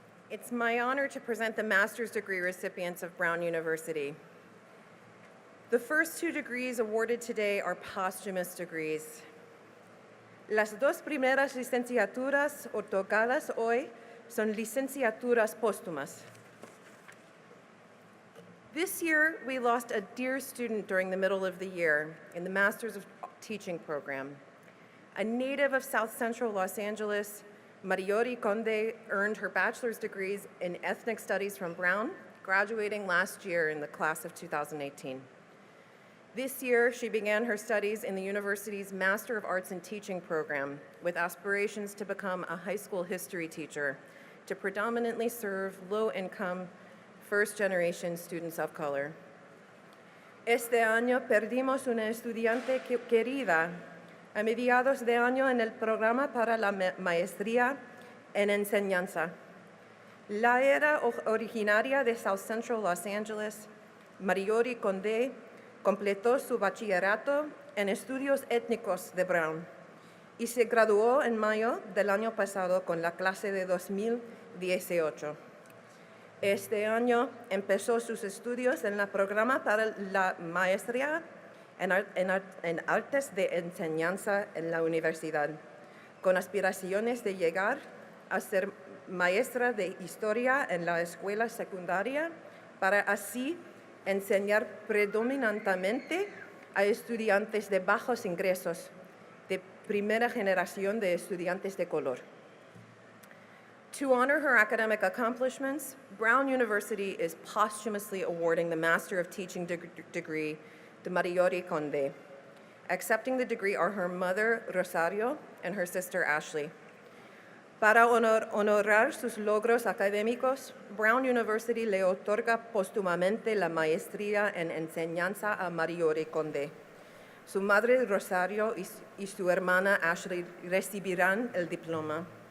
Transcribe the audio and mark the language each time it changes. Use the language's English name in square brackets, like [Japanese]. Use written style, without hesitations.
[English] It's my honor to present the master's degree recipients of Brown University. The first two degrees awarded today are posthumous degrees. [Spanish] Las dos primeras licenciaturas otorgadas hoy son licenciaturas póstumas. [English] This year, we lost a dear student during the middle of the year in the Master's of Teaching program. A native of South Central Los Angeles, Mariori Conde earned her bachelor's degrees in ethnic studies from Brown, graduating last year in the class of 2018. This year, she began her studies in the university's Master of Arts in Teaching program with aspirations to become a high school history teacher to predominantly serve low-income, first-generation students of color. [Spanish] Este año perdimos una estudiante querida a mediados de año en el programa para la maestría en enseñanza. La era originaria de South Central Los Angeles, Mariori Conde, completó su bachillerato en estudios étnicos de Brown y se graduó en mayo del año pasado con la clase de 2018. Este año empezó sus estudios en el programa para la maestría en artes de enseñanza en la universidad, con aspiraciones de llegar a ser maestra de historia en la escuela secundaria para así enseñar predominantemente a estudiantes de bajos ingresos, de primera generación de estudiantes de color. [English] To honor her academic accomplishments, Brown University is posthumously awarding the Master of Teaching degree to Mariori Conde. Accepting the degree are her mother, Rosario, and her sister, Ashley. [Spanish] Para honorar sus logros académicos, Brown University le otorga póstumamente la maestría en enseñanza a Mariori Conde. Su madre Rosario y su hermana Ashley recibirán el diploma.